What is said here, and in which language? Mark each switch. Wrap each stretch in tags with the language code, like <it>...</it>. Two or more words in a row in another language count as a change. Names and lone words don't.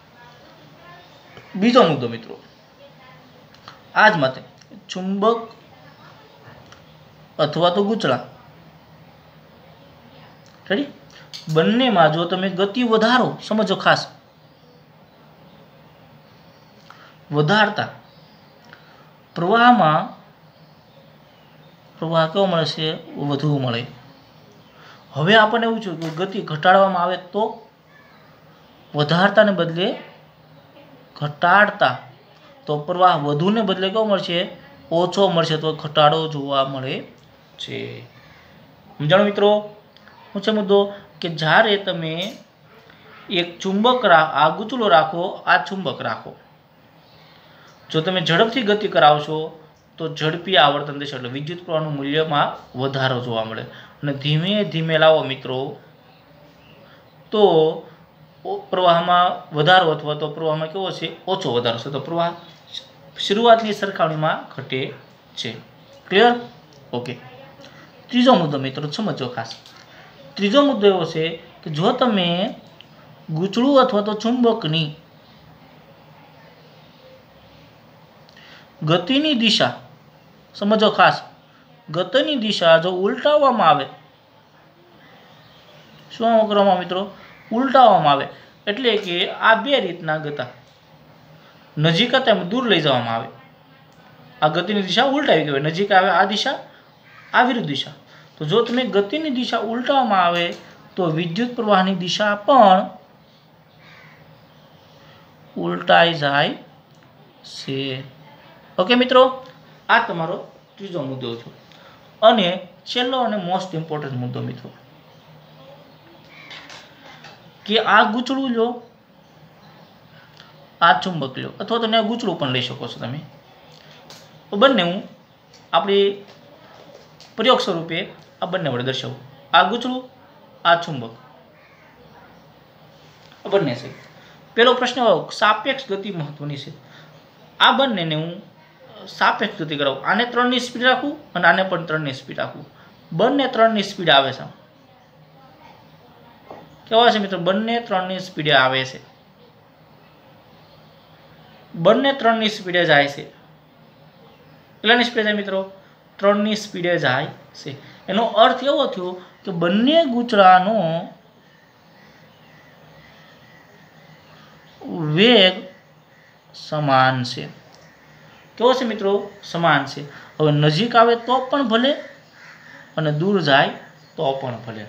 <gu>બીજો મુદ્દો મિત્રો, આજ મતે ચુંબક અથવા તો ગૂંચળા રેડી બંને માં જો તમે ગતિ વધારો, સમજો ખાસ, વધારતા પ્રવાહ માં પ્રવાહ કેવો મળે છે? વધુ મળે। હવે આપણે એવું છે કે ગતિ ઘટાડવામાં આવે તો વધારતા ને બદલે ઘટાડતા તો પ્રવાહ વધુ ને બદલે કેવો મળશે? ઓછો મળશે। તો ઘટાડો જોવા મળે છે। સમજાણો મિત્રો? શું છે મુદ્દો કે જ્યારે તમે એક ચુંબક આ ગૂંચળો રાખો, આ ચુંબક રાખો, જો તમે ઝડપથી ગતિ કરાવશો તો ઝડપી આવર્તન દેશો એટલે વિદ્યુત પ્રવાહનું મૂલ્યમાં વધારો જોવા મળે। અને ધીમે ધીમે લાવો મિત્રો તો प्रवाहमां વધારો અથવા તો પ્રવાહમાં કેવો છે? ઓછો વધારો छे। તો પ્રવાહ શરૂઆતની સરખામણીમાં ઘટે છે।</gu> <en>clear? okay.</en> <gu>ત્રીજો મુદ્દો મિત્રો સમજો ખાસ। ત્રીજો મુદ્દો એવો છે કે જો તમે ગૂંચળું અથવા તો ચુંબકની ગતિની દિશા, સમજો ખાસ, ગતિની દિશા જો ઉલટાવવામાં આવે, શું કરવામાં મિત્રો? ઉલટાવવામાં આવે એટલે કે આ બે રીતના ગતા નજીક તેમ દૂર લઈ જવામાં આવે। આ ગતિની દિશા ઉલટાવી કહેવાય। નજીક આવે આ દિશા, આ વિરુદ્ધ દિશા। તો જો તમે ગતિની દિશા ઉલટાવવામાં આવે તો વિદ્યુત પ્રવાહની દિશા પણ ઉલટાઈ જાય છે। ઓકે મિત્રો, આ તમારો ત્રીજો મુદ્દો છે। અને છેલ્લો અને</gu> <en>most important</en> <gu>મુદ્દો મિત્રો કે આ ગૂંચળું લો, આ ચુંબક લો, અથવા તો આ ગૂંચળું પણ લઈ શકો છો તમે। તો બંને હું આપણી પ્રયોગ સ્વરૂપે આ બંને વડે દર્શાવું। આ ગૂંચળું, આ ચુંબક, બંને છે। પહેલો પ્રશ્ન સાપેક્ષ ગતિ મહત્વની છે। આ બંનેને હું સાપેક્ષ ગતિ કરાવું। આને 3 ની સ્પીડ રાખું અને આને પણ 3 ની સ્પીડ રાખું। બંને 3 ની સ્પીડ આવે છે। કેવા છે મિત્રો? બંને 3 ની સ્પીડે આવે છે, બંને 3 ની સ્પીડે જાય છે। કેટલાની સ્પીડે જાય મિત્રો? 3 ની સ્પીડે જાય છે। એનો અર્થ એવો થયો કે બંને ગૂંચળાનો વેગ સમાન છે। કેવો છે મિત્રો? સમાન છે। હવે નજીક આવે તો પણ ભલે અને दूर જાય તો પણ ભલે।</gu>